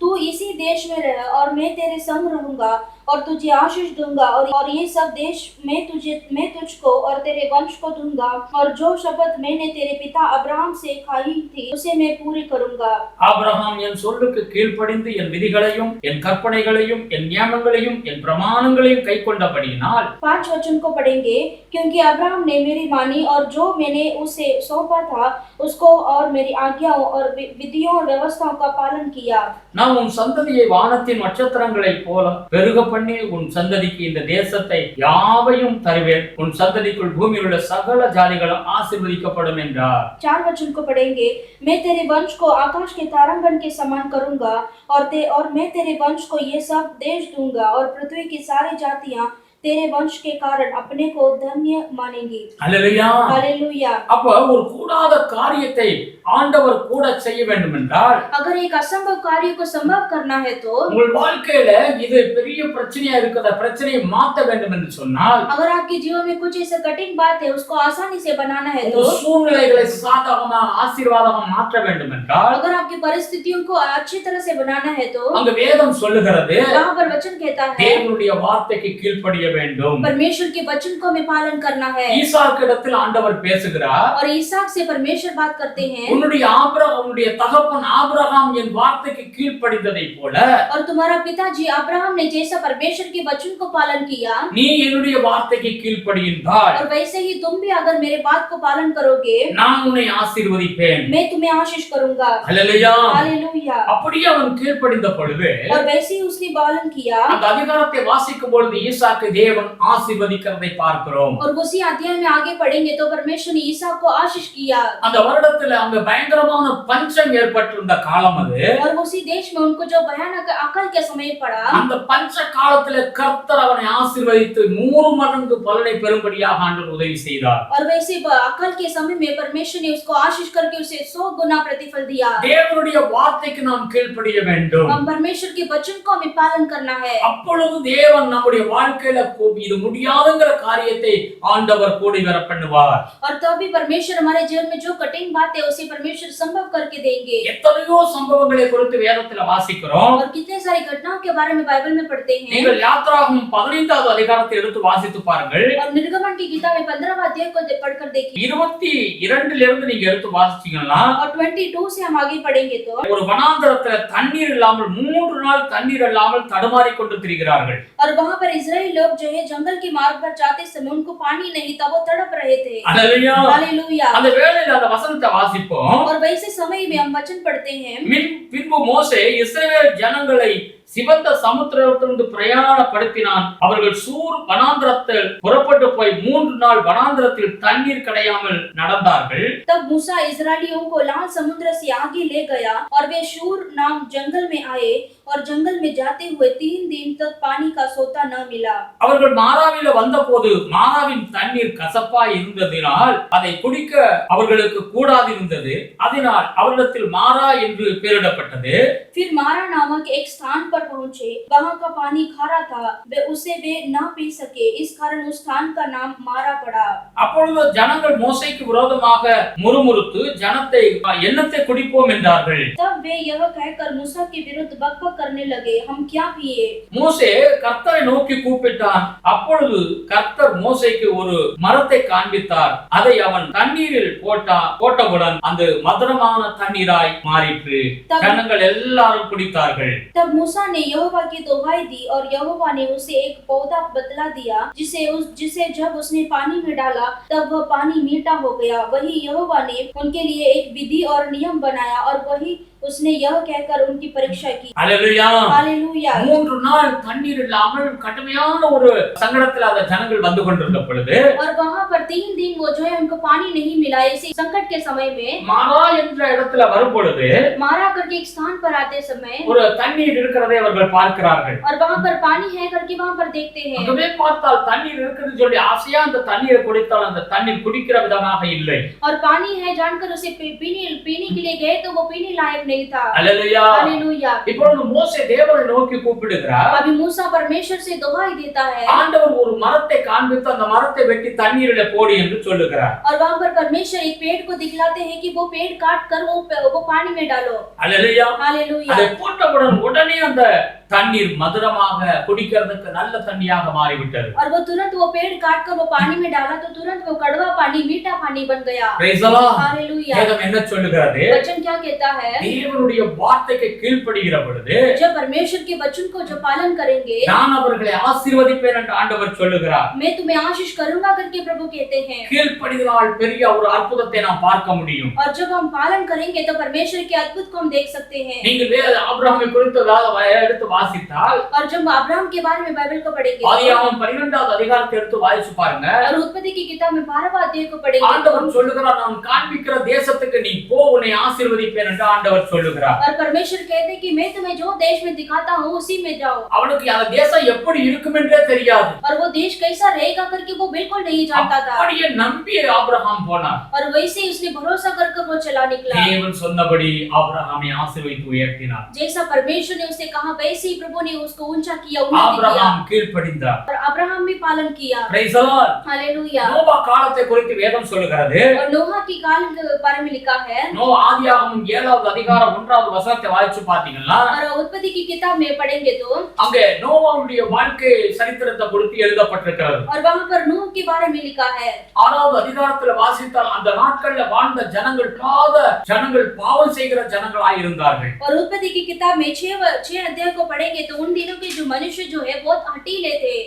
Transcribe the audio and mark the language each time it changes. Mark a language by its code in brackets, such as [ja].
[hi] तू इसी देश में रह और मैं तेरे संग रहूंगा और तुझे आशीष दूंगा, और ये सब देश मैं तुझको और तेरे वंश को दूंगा, और जो शपथ मैंने तेरे पिता अब्राहम से खाई थी उसे मैं पूरी करूंगा। [ta] ஆபிரகாம் என் சொல்லுக்கு கீழ்ப்படிந்து என் விதிகளையும் என் கற்பனைகளையும் என் நியமங்களையும் என் பிரமாணங்களையும் கைக்கொண்டபடியினால், [hi] 5 वचन को पढ़ेंगे, क्योंकि अब्राहम ने मेरी मानी और जो मैंने उसे सौंपा था उसको और मेरी आज्ञाओं और विधियों और व्यवस्थाओं का पालन किया। [ta] நான் உன் சந்ததியை வானத்தின் நட்சத்திரங்களைப் போல பெருக பண்ணி உன் சந்ததிக்கு இந்த தேசத்தை யாவையும் தருவேன். உன் சந்ததிக்குள் பூமியில் உள்ள சகல ஜாதிகளும் ஆசீர்வதிக்கப்படும் என்றார். [hi] 4 वचन को पढ़ेंगे, मैं तेरे वंश को आकाश के तारागण के समान करूंगा, और मैं तेरे वंश को ये सब देश दूंगा, और पृथ्वी की सारी जातियां तेरे वंश के कारण अपने को धन्य मानेंगी। [ta] அல்லேலூயா. [hi] हालेलुया। [ta] அப்ப ஒரு கூடாத காரியத்தை ஆண்டவர் கூட செய்ய வேண்டும் என்றால், [hi] अगर एक असंभव कार्य को संभव करना है तो, [ta] உங்கள் வாழ்க்கையில இது பெரிய பிரச்சனையா இருக்கிற பிரச்சனையை மாற்ற வேண்டும் என்று சொன்னால், [hi] अगर आपके जीवन में कुछ ऐसा कठिन बात है उसको आसानी से बनाना है तो, [ta] உங்கள் சூழ்நிலைகளை சாதகமாக ஆசீர்வாதமாக மாற்ற வேண்டும் என்றால், [hi] अगर आपकी परिस्थितियों को अच्छी तरह से बनाना है तो, [ta] அங்க வேதம் சொல்லுகிறது, [hi] वहाँ पर वचन कहता है, [ta] தேவனுடைய வார்த்தைக்கு கீழ்ப்படிய வேண்டும். [hi] परमेश्वर के वचन को हमें पालन करना है। [ta] ஈசாக்கிடத்தில் ஆண்டவர் பேசுகிறார். [hi] और ईसाक से परमेश्वर बात करते हैं, [ta] உன்னுடைய தகப்பன் ஆபிரகாம் என் வார்த்தைக்கு கீழ்ப்படிந்ததை போல, [hi] और तुम्हारा पिताजी अब्राहम ने जैसा परमेश्वर के वचन को पालन किया, [ta] நீ என்னுடைய வார்த்தைக்கு கீழ்ப்படிந்தால், [hi] और वैसे ही तुम भी अगर मेरे बात को पालन करोगे, [ta] நான் உன்னை ஆசீர்வதிப்பேன். [hi] मैं तुम्हें आशीष करूंगा। [ta] அல்லேலூயா. [hi] हालेलुया। [ta] அப்படியே அவன் கீழ்ப்படிந்த பொழுது, [hi] और वैसे ही उसने पालन किया, [ta] அந்த அதிகாரத்தை வாசிக்கும் பொழுது ஈசாக்கு தேவன் ஆசீர்வதிக்கிறதை பார்க்கிறோம். [hi] और उसी अध्याय में आगे पढ़ेंगे तो परमेश्वर ने ईसाक को आशीष किया। [ta] அந்த வருடத்துல அங்க பயங்கரமான பஞ்சம் ஏற்பட்டிருந்த காலம் அது. [hi] और उसी देश में उनको जो भयानक अकाल के समय पड़ा, [ta] அந்த பஞ்ச காலத்துல கர்த்தர் அவனை ஆசீர்வதித்து 100 மடங்கு பலனை பெறும்படியாக ஆண்டவர் உதவி செய்தார். [hi] और वैसे अकाल के समय में परमेश्वर ने उसको आशीष करके उसे 100 गुना प्रतिफल दिया। [ta] தேவனுடைய வார்த்தைக்கு நாம் கீழ்ப்படிய வேண்டும். [hi] हम परमेश्वर के वचन को हमें पालन करना है। [ta] அப்பொழுது தேவன் நம்முடைய வாழ்க்கையில இது முடியாதுங்கிற காரியத்தை ஆண்டவர் கூடி வர பண்ணுவார். [hi] और तभी परमेश्वर हमारे जीवन में जो कठिन बात है उसे परमेश्वर संभव करके देंगे। [ta] எத்தனையோ சம்பவங்களை குறித்து வேதத்துல வாசிக்கிறோம். [hi] और कितने सारी घटनाओं के बारे में बाइबल में पढ़ते हैं। [ta] நீங்கள் யாத்ராகமம் 15வது அதிகாரத்தை எடுத்து வாசித்து பாருங்கள். [hi] और निर्गमन की किताब 15वां अध्याय को पढ़कर देखिए। [ta] 22 இருந்து நீங்க எடுத்து வாசிச்சீங்கன்னா [hi] और 22 से हम आगे पढ़ेंगे तो [ta] ஒரு வனாந்தரத்துல தண்ணீர் இல்லாமல் 3 நாள் தண்ணீர் இல்லாமல் தடுமாறிக் கொண்டு திரிகிறார்கள். [hi] और वहां पर इजराइली लोग जो है जंगल के मार्ग पर जाते समय उनको पानी नहीं था, वो तड़प रहे थे। Hallelujah hallelujah. [ta] அந்த வேளையில அந்த வசனத்தை வாசிப்போம். [hi] और वैसे समय में हम वचन पढ़ते हैं। [ta] பின்பு மோசே இஸ்ரவேல் ஜனங்களை சிவந்த சமுத்திரத்திலிருந்து பிரயாணப்படுத்தினான். அவர்கள் சூர் வனாந்தரத்தில் புறப்பட்டு போய் 3 நாள் வனாந்தரத்தில் தண்ணீர் கிடையாமல் நடந்தார்கள். [hi] तब मूसा इस्राएलियों को लाल समुद्र से आगे ले गया और वे शूर नाम जंगल में आए और जंगल में जाते हुए 3 दिन तक पानी का सोता न मिला। [ta] அவர்கள் மாராவில வந்தபோது மாராவின் தண்ணீர் கசப்பாய் இருந்ததினால் அதை குடிக்க அவர்களுக்கு கூடாதிருந்தது. அதனால் அவரிடத்தில் மாரா என்று பெயரிடப்பட்டது. [hi] फिर मारा नामक एक स्थान पर पहुंचे, वहां का पानी खारा था, उसे वे न पी सके, इस कारण उस स्थान का नाम मारा पड़ा। [ta] அப்பொழுது ஜனங்கள் மோசேக்கு விரோதமாக முறுமுறுத்து ஜனத்தை என்னத்தை குடிப்போம் என்றார்கள். [hi] तब वे यह कहकर मूसा के विरुद्ध बकबक करने लगे, हम क्या पिए? [ta] மோசே கர்த்தரை நோக்கி கூப்பிட்டான். அப்பொழுது கர்த்தர் மோசேக்கு ஒரு மரத்தை காண்பித்தார். அதை அவன் தண்ணீரில் போட்டவுடன் அந்த மதுரமான தண்ணீராய் மாறிற்று. ஜனங்கள் எல்லாரும் குடித்தார்கள். [hi] तब मूसा ने यहोवा की दुहाई दी और यहोवा ने उसे एक पौधा बतला दिया, जिसे जब उसने पानी में डाला तब वह पानी मीठा हो गया। वही यहोवा ने उनके लिए एक विधि और नियम बनाया और वही उसने यह कहकर उनकी परीक्षा की। Hallelujah hallelujah. [ta] 3 நாள் தண்ணீர் இல்லாமல் கடுமையான ஒரு சங்கடத்தில் அந்த ஜனங்கள் வந்து கொண்டிருந்த பொழுது [hi] और वहां पर 3 दिन वो जो है उनको पानी नहीं मिला। इसी संकट के समय में [ta] மாரா என்ற இடத்துல வரும் பொழுது [hi] मारा करके एक स्थान पर आते समय [ta] ஒரு தண்ணீர் இருக்கிறதை அவர்கள் பார்க்கிறார்கள். [hi] और वहां पर पानी है करके वहां पर देखते हैं। [ta] அங்கவே பார்த்தால் தண்ணீர் இருக்குன்னு சொல்லி ஆசையா அந்த தண்ணீரை குடித்தால் அந்த தண்ணீர் குடிக்கிற விதமாக இல்லை. [hi] और पानी है जानकर उसे पीने के लिए गए तो वो पीने लायक नहीं था। Hallelujah hallelujah. [ta] இப்பொழுது மோசே தேவனை நோக்கி கூப்பிடுகிறார். [hi] अभी मूसा परमेश्वर से दुहाई देता है। [ta] ஆண்டவர் ஒரு மரத்தை காண்பித்து அந்த மரத்தை வெட்டி தண்ணீரில போடு என்று சொல்லுகிறார். [hi] और वहां पर परमेश्वर एक पेड़ को दिखलाते हैं कि वो पेड़ काट कर वो पानी में डालो। हालेलुया। हालेलुया। [ta] அதை போட்டவுடன் உடனே அந்த தண்ணீர் மதுரமாக குடிக்கிறதுக்கு நல்ல தண்ணியாக மாறிவிட்டது. [hi] और वो तुरंत वो पेड़ काट कर वो पानी में डाला तो तुरंत वो कड़वा पानी मीठा पानी बन गया। [en] Praise the Lord. [hi] हालेलुया। [ta] வேதம் என்ன சொல்லுகிறது? [hi] वचन क्या कहता है? [ta] தேவனுடைய வார்த்தைக்கு கீழ்ப்படிகிற பொழுது [hi] जब परमेश्वर के वचन को जो पालन करेंगे [ta] நான் அவர்களை ஆசீர்வதிப்பேன் என்று ஆண்டவர் சொல்லுகிறார். [hi] मैं तुम्हें आशीष करूंगा करके प्रभु कहते हैं। [ta] கீழ்ப்படிதலால் பெரிய ஒரு அற்புதத்தை நாம் பார்க்க முடியும். [hi] और जब हम पालन करेंगे तो परमेश्वर के अद्भुत को हम देख सकते हैं। [ta] நீங்கள் ஆபிரகாமை குறித்து எடுத்து வாசித்தால் [hi] और जब अब्राहम के बारे में बाइबल को पढ़ेंगे [ta] ஆதியாகமம் 12வது அதிகாரத்தை எடுத்து வாசிச்சு பாருங்க. [hi] और उत्पत्ति की किताब में 12वां अध्याय को पढ़ेंगे [ta] ஆண்டவர் சொல்லுகிறார், நான் காண்பிக்கிற தேசத்துக்கு நீ போ, உன்னை ஆசீர்வதிப்பேன் என்று ஆண்டவர் சொல்லுகிறார். [hi] और परमेश्वर कहते हैं कि मैं तुम्हें जो देश में दिखाता हूँ उसी में जाओ। [ta] அவனுக்கு அந்த தேசம் எப்படி இருக்கும் என்றே தெரியாது. [hi] और वो देश कैसा रहेगा करके वो बिल्कुल नहीं जानता था। [ta] அப்படியே நம்பி ஆபிரகாம் போனார். [hi] और वैसे ही उसने भरोसा करके वो चला निकला। [ta] தேவன் சொன்னபடி ஆபிரகாமை ஆசீர்வதித்து உயர்த்தினார். [hi] जैसा परमेश्वर ने उसे कहा वैसे ही प्रभु ने उसको ऊंचा किया, उन्नति किया। [ta] ஆபிரகாம் கீழ்ப்படிந்தார். [hi] और अब्राहम भी पालन किया। [en] Praise the Lord. [hi] Hallelujah. [ta] Noah காலத்தை குறித்து வேதம் சொல்லுகிறது. [hi] और नोहा की काल के बारे में लिखा है। [ta] ஆதியாகமம் 7வது அதிகாரம் 1வது வசனத்தை வாசிச்சு பாத்தீங்கன்னா [hi] और उत्पत्ति की किताब में पढ़ेंगे तो [ta] அங்கே நோவாவுடைய வாழ்க்கை சரித்திரத்தை குறித்து எழுதப்பட்டிருக்கிறது. [hi] और वहां पर नूह के बारे में लिखा है। [ta] 6வது அதிகாரத்துல வாசித்தால் அந்த நாட்கள்ல வாழ்ந்த ஜனங்கள் பாவம் செய்கிற ஜனங்களாய் இருந்தார்கள். [hi] और उत्पत्ति की किताब में 6 अध्याय को पढ़ेंगे तो उन दिनों के जो मनुष्य जो है बहुत हठीले थे।